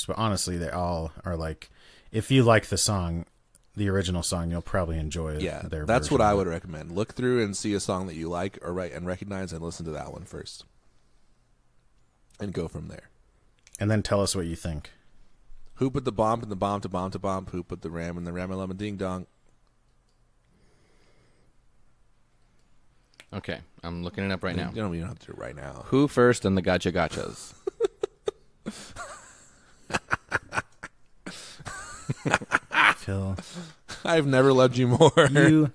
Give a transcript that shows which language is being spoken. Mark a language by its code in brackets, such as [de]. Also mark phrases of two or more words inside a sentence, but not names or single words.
[en] But honestly, they all are like, if you like the song, the original song, you'll probably enjoy it. Yeah, their that's version what I of would it. recommend. Look through and see a song that you like or and recognize, and listen to that one first, and go from there. And then tell us what you think. Who put the bomb in the bomb to bomb to bomb? Who put the ram in the ram-a-lum ding dong? Okay, I'm looking it up right now. You don't even have to do it right now. Who First and the Gotcha Gotchas? Phil, I've never loved you more.